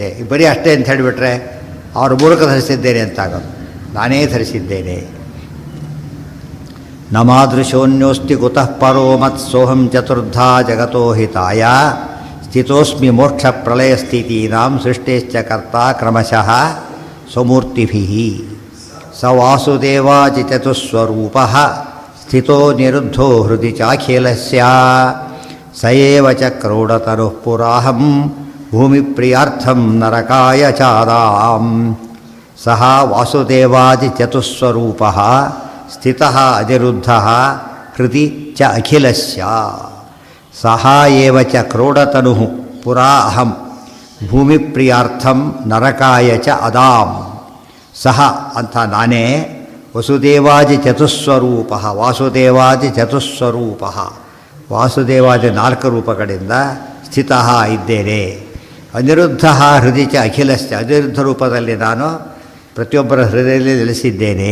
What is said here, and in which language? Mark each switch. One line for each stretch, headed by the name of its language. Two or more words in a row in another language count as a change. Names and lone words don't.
Kannada: ಬರೀ ಅಷ್ಟೇ ಅಂತ ಹೇಳಿಬಿಟ್ರೆ ಅವ್ರ ಮೂಲಕ ಧರಿಸಿದ್ದೇನೆ ಅಂತಾಗೋದು. ನಾನೇ ಧರಿಸಿದ್ದೇನೆ.
Sanskrit: ನಮಾದೃಶೋನ್ಯೋಸ್ತಿ ಕುತಃ ಪರೋ ಮತ್ ಸೋಹಂ ಚತುರ್ಧಾ ಜಗತೋ ಹಿತಾಯ ಸ್ಥಿತೋಸ್ಮಿ ಮೋಕ್ಷ ಪ್ರಳಯ ಸ್ಥಿತೀನಾಂ ಸೃಷ್ಟೇಶ್ಚ ಕರ್ತ ಕ್ರಮಶಃ ಸ್ವಮೂರ್ತಿಭಿಃ. ಸ ವಾಸುದೇವಾಚಿ ಚತುಸ್ವರೂಪಃ ಸ್ಥಿತೋ ನಿರುದ್ಧೋ ಹೃದಿ ಚಾಖಿಲಸ್ಯ ಸ ಏವ ಚ ಕ್ರೋಢತನುಃ ಪುರಾಹಂ ಭೂಮಿಪ್ರಿಯಾರ್ಥಂ ನರಕಾಯ ಚಾದಾಂ. ಸಹ ವಾಸುದೇವಾದಿ ಚತುಸ್ವರೂಪಃ ಸ್ಥಿತಃ ಅನಿರುದ್ಧಃ ಹೃದಿ ಚ ಅಖಿಲಸ್ಯ. ಸಹ ಏವ ಚ ಕ್ರೋಢತನುಃ ಪುರಾ ಅಹಂ ಭೂಮಿಪ್ರಿಯಾರ್ಥಂ ನರಕಾಯ ಚ ಅದಾಂ.
Kannada: ಸಹ ಅಂತ ನಾನೇ
Sanskrit: ವಸುದೇವಾದಿ ಚತುಸ್ವರೂಪಃ. ವಾಸುದೇವಾದಿ ಚತುಸ್ವರೂಪಃ.
Kannada: ವಾಸುದೇವಾದಿ 4 ರೂಪಗಳಿಂದ ಸ್ಥಿತಃ ಇದ್ದೇನೆ.
Sanskrit: ಅನಿರುದ್ಧ ಹೃದಯ ಚ ಅಖಿಲಶ್ಚ.
Kannada: ಅನಿರುದ್ಧ ರೂಪದಲ್ಲಿ ನಾನು ಪ್ರತಿಯೊಬ್ಬರ ಹೃದಯದಲ್ಲಿ ನೆಲೆಸಿದ್ದೇನೆ.